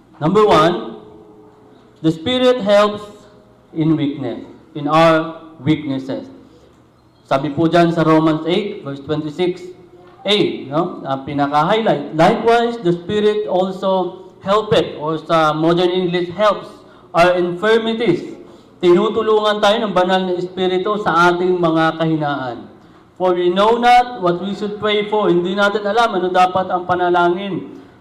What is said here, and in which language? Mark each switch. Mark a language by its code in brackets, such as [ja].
[en] Number 1, the Spirit helps in weakness, in our weaknesses. [tl] Sabi po dyan sa Romans 8, verse 26a, no? Pinaka-highlight. [en] Likewise, the Spirit also helpeth, or sa modern English, helps our infirmities. [tl] Tinutulungan tayo ng banal na Espiritu sa ating mga kahinaan. [en] For we know not what we should pray for. [tl] Hindi natin alam ano dapat ang panalangin.